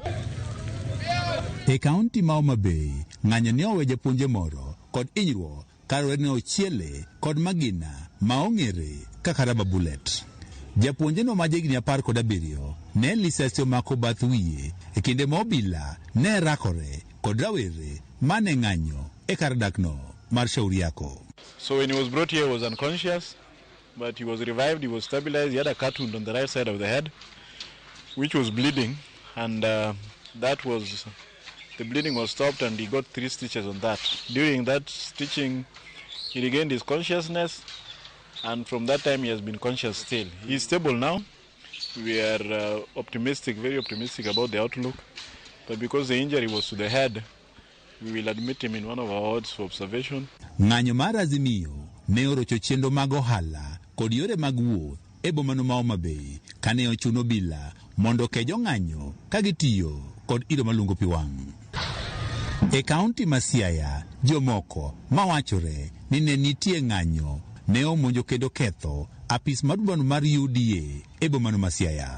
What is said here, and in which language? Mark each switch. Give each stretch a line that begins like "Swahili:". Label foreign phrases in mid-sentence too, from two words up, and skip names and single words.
Luo (Kenya and Tanzania): E kaunti ma Homa Bay, ng'anyo ne owe japuonje moro kod hinyruok karore ne ochiele kod magina ma ong'ere kaka
English: rubber bullet.
Luo (Kenya and Tanzania): Japuonje no ma jahigni 17 ne lisasi omako bath wiye e kinde ma obila ne rakore kod rawere mane ng'anyo e kar dakno mar Shauri Yako.
English: So when he was brought here, he was unconscious, but he was revived, he was stabilized. He had a cut wound on the right side of the head, which was bleeding, and the bleeding was stopped, and he got 3 stitches on that. During that stitching, he regained his consciousness, and from that time he has been conscious still. He's stable now. We are optimistic, very optimistic about the outlook, but because the injury was to the head, we will admit him in one of our wards for observation.
Luo (Kenya and Tanzania): Ng'anyo mar Azimio ne orocho chenro mag ohala kod yore mag wuoth e bomano ma Homa Bay kane ochuno obila mondo kejo ng'anyo ka gitiyo kod iro malungo pi wang'. E kaunti ma Siaya, jomoko mawachore ni ne nitie ng'anyo ne omonjo kendo ketho apis maduong' mar UDA e bomano ma Siaya.